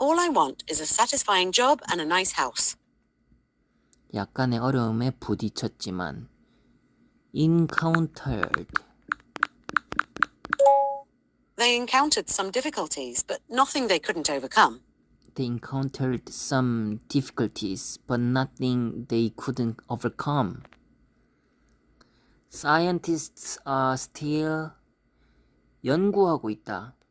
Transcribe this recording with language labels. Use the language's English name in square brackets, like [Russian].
[English] All I want is a satisfying job and a nice house. [Korean] 약간의 어려움에 부딪혔지만 encountered. [English] They encountered some difficulties, but nothing they couldn't overcome. They encountered some difficulties, but nothing they couldn't overcome. Scientists are still [Korean] 연구하고 있다.